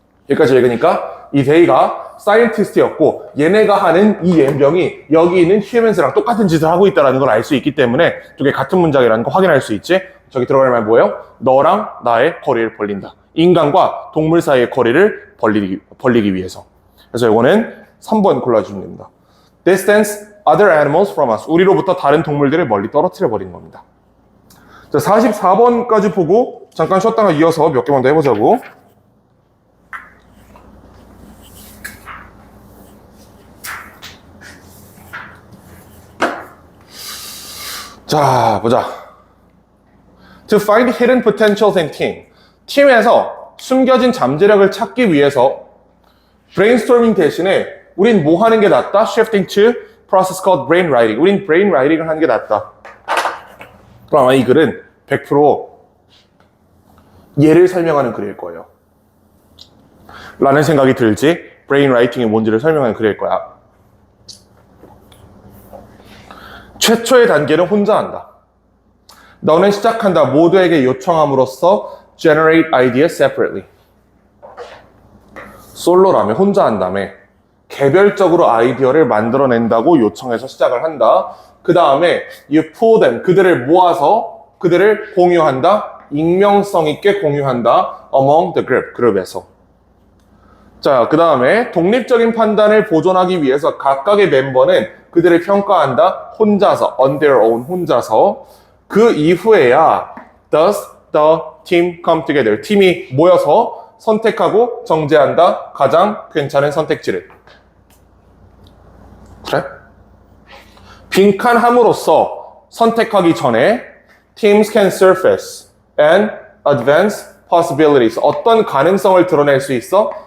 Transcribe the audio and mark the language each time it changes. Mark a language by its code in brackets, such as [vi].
[ko] 여기까지 읽으니까 이 데이가 사이언티스트였고 얘네가 하는 이 연병이 여기 있는 휴먼스랑 똑같은 짓을 하고 있다는 걸 알 수 있기 때문에 두 개 같은 문장이라는 거 확인할 수 있지. 저기 들어갈 말 뭐예요? 너랑 나의 거리를 벌린다. 인간과 동물 사이의 거리를 벌리기 위해서. 그래서 이거는 3번 골라주시면 됩니다. [en] Distance other animals from us. [ko] 우리로부터 다른 동물들을 멀리 떨어뜨려 버리는 겁니다. 자, 44번까지 보고 잠깐 쉬었다가 이어서 몇 개만 더 해보자고. 자, 보자. [en] To find hidden potentials in team. [ko] 팀에서 숨겨진 잠재력을 찾기 위해서 brainstorming 대신에 우린 뭐 하는 게 낫다? [en] Shifting to process called brain writing. [ko] 우린 brain writing을 하는 게 낫다. 그럼 아마 이 글은 100% 얘를 설명하는 글일 거예요. 라는 생각이 들지. brain writing이 뭔지를 설명하는 글일 거야. 최초의 단계는 혼자 한다. 너는 시작한다. 모두에게 요청함으로써 [en] generate ideas separately. [ko] 솔로라며 혼자 한다며. 개별적으로 아이디어를 만들어낸다고 요청해서 시작을 한다. 그 다음에 [en] you pull them, [ko] 그들을 모아서 그들을 공유한다. 익명성 있게 공유한다. [en] among the group, [ko] 그룹에서. 자, 그 다음에 독립적인 판단을 보존하기 위해서 각각의 멤버는 그들을 평가한다. 혼자서, [en] on their own, 혼자서. [ko] 그 이후에야 [en] does the team come together, [ko] 팀이 모여서 선택하고 정제한다. 가장 괜찮은 선택지를. 그래? 빈칸함으로써 선택하기 전에 [en] teams can surface and advance possibilities, [ko] 어떤 가능성을 드러낼 수 있어?